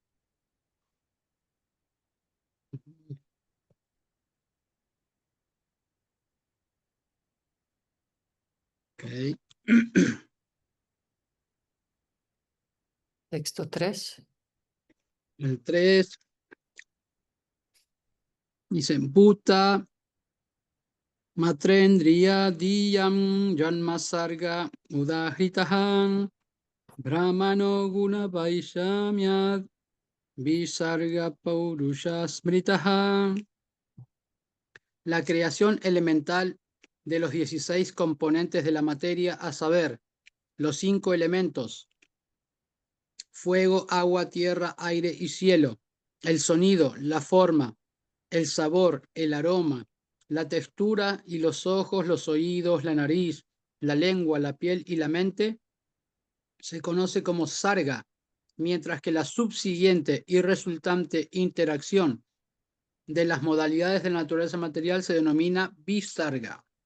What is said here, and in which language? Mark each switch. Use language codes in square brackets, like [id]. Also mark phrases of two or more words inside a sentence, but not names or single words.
[es] Okay. Texto 3. El 3 dice, [sa] भूत मात्रेन्द्रिय धियम् जन्मसर्ग उदाहृतः ब्रह्मणो गुण वैषम्याद् विसर्ग पौरुष स्मृतः. [es] La creación elemental de los 16 componentes de la materia, a saber, los 5 elementos, fuego, agua, tierra, aire y cielo, el sonido, la forma, el sabor, el aroma, la textura y los ojos, los oídos, la nariz, la lengua, la piel y la mente, se conoce como sarga, mientras que la subsiguiente y resultante interacción de las modalidades de la naturaleza material se denomina visarga.